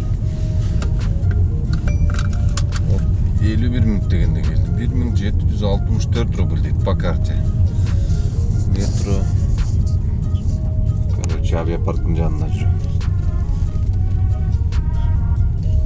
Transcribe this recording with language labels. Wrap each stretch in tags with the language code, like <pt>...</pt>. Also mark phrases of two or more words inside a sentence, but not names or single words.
<ky>51 мүнөт дегенде келдим. 1764 рубль дейт</ky> <ru>по карте.</ru> <ky>Метро. Короче, авиапарктын жанында жүрөм.</ky>